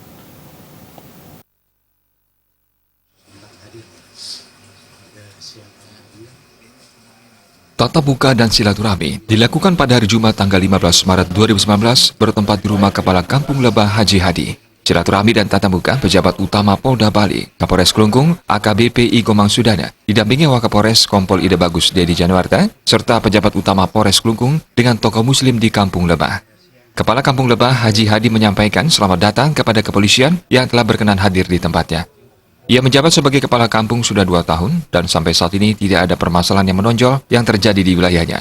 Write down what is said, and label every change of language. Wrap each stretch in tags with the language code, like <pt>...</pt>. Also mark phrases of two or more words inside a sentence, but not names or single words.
<id>Tatap muka dan silaturahmi dilakukan pada hari Jumat tanggal 15 Maret 2019 bertempat di rumah Kepala Kampung Lebah Haji Hadi. Silaturahmi dan tatap muka pejabat utama Polda Bali, Kapolres Klungkung, AKBP Ikomang Sudana, didampingi Wakapolres Kompol Ida Bagus Dedi Januarta, serta pejabat utama Polres Klungkung dengan tokoh muslim di Kampung Lebah. Kepala Kampung Lebah Haji Hadi menyampaikan selamat datang kepada kepolisian yang telah berkenan hadir di tempatnya. Ia menjabat sebagai kepala kampung sudah 2 tahun dan sampai saat ini tidak ada permasalahan yang menonjol yang terjadi di wilayahnya.</id>